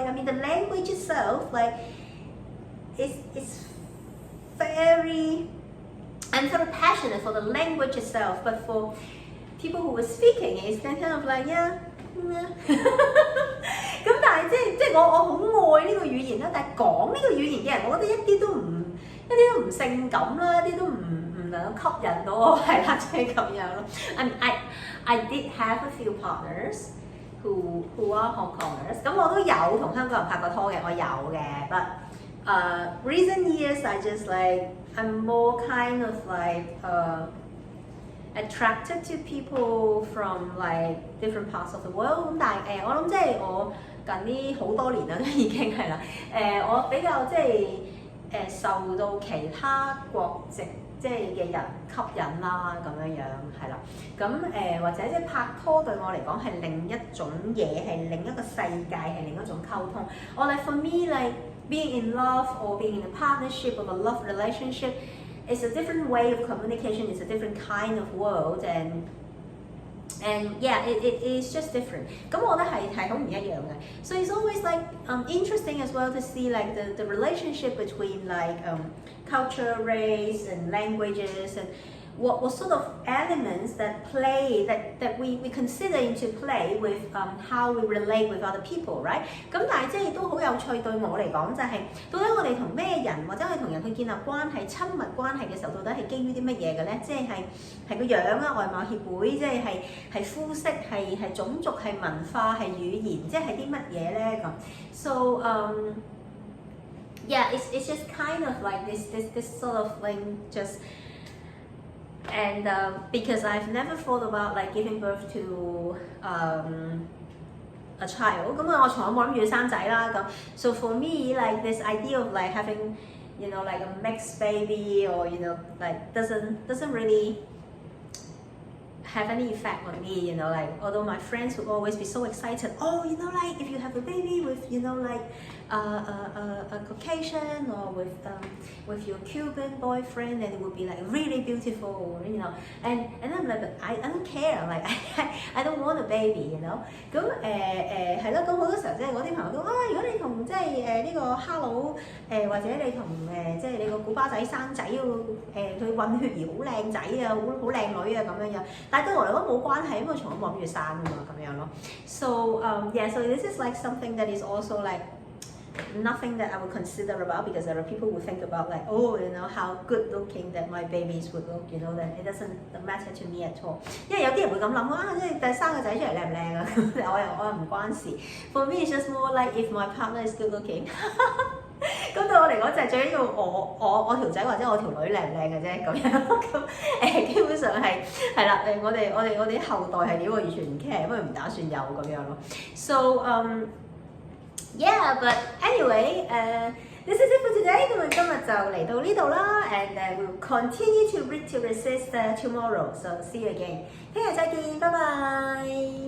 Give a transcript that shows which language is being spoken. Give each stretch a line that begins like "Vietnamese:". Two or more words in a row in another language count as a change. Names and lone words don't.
English: I mean, the language itself, like, it's very. I'm very passionate for the language itself, but for people who were speaking, it's kind of like yeah.
Cantonese: 咁但係即係我好愛呢個語言啦，但係講呢個語言嘅人，我覺得一啲都唔性感啦，一啲都唔能夠吸引到我，係啦，即係咁樣咯。
English: I did have a few partners who are Hong Kongers，
Cantonese: 咁我都有同香港人拍過拖嘅，我有嘅。
English: But recent years I just like I'm more kind of like attracted to people from like different parts of the world。
Cantonese: 咁但係我諗即係我近呢好多年啦，已經係啦。我比較即係受到其他國籍即係嘅人吸引啦，咁樣樣係啦。咁或者即係拍拖對我嚟講係另一種嘢，係另一個世界，係另一種溝通。
English: Or like for me like being in love or being in a partnership or a love relationship is a different way of communication. It's a different kind of world and yeah, it is just different.
Cantonese: 咁我覺得係好唔一樣嘅。
English: So it's always like interesting as well to see like the relationship between like culture, race and languages and what sort of elements that play that we consider into play with how we relate with other people, right？
Cantonese: 咁但係即係都好有趣對我嚟講就係、到底我哋同咩人或者我哋同人去建立關係、親密關係嘅時候，到底係基於啲乜嘢嘅咧？即係個樣啊、外貌協會，即係膚色、係種族、係文化、係語言，即係啲乜嘢咧咁 ？
English: So yeah, it's just kind of like this sort of thing just. And because I've never thought about like giving birth to a child，
Cantonese: 咁我從來冇諗住生仔啦咁。
English: So for me, like this idea of like having, you know, like a mixed baby or you know, like doesn't really have any effect on me, you know, like although my friends would always be so excited, oh, you know, like if you have a baby with, you know, like a Caucasian or with your Cuban boyfriend, then it would be like really beautiful, you know, and I'm like, I don't care, like I don't want a baby, you know，
Cantonese: 咁係咯，咁好多時候即係我啲朋友都如果你同即係呢個 Hello 或者你同即係你個古巴仔生仔佢混血兒好靚仔啊，好靚女啊咁樣樣，但係對我嚟講冇關係，因為我從來冇諗住生啊嘛咁樣咯。
English: So yeah, so this is like something that is also like nothing that I would consider about because other people would think about like, oh, you know, how good looking that my babies would look, you know, that it doesn't matter to me at all。
Cantonese: 因為有啲人會咁諗即係生個仔出嚟靚唔靚啊？我又唔關事。
English: For me, it's just more like if my partner is good looking
Cantonese: 咁對我嚟講就係最緊要我條仔或者我條女靚唔靚嘅啫咁樣咁基本上係啦我哋啲後代係點我完全唔 care， 因為唔打算有咁樣咯。
English: So yeah, but anyway, this is it for today。
Cantonese: 咁今日就嚟到呢度啦
English: ，and we'll continue to read to resist tomorrow. So see you again。
Cantonese: 聽日再見，拜拜。